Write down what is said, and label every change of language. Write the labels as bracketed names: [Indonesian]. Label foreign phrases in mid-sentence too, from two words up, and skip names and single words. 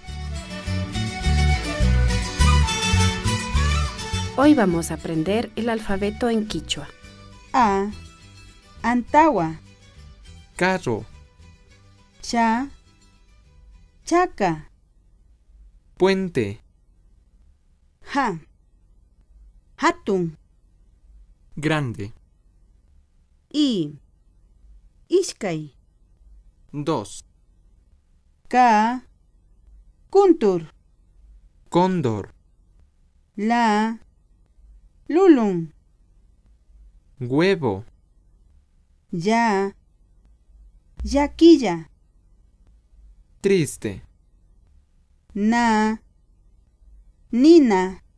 [Spanish] Hoy vamos a aprender el alfabeto en quichua. [Quechua] A. Antawa. [Spanish] Carro, [Quechua] Cha. Chaca. [Spanish] puente, [Quechua] Ja. Hatun. [Spanish] grande, [Quechua] I. Ishkai. [Spanish] 2, [Quechua] Ka. Kuntur. [Spanish] cóndor, [Quechua] La. Lulun. [Spanish] huevo, [Quechua] Ya. Yaquilla. [Spanish] triste, [Quechua] Na. Nina.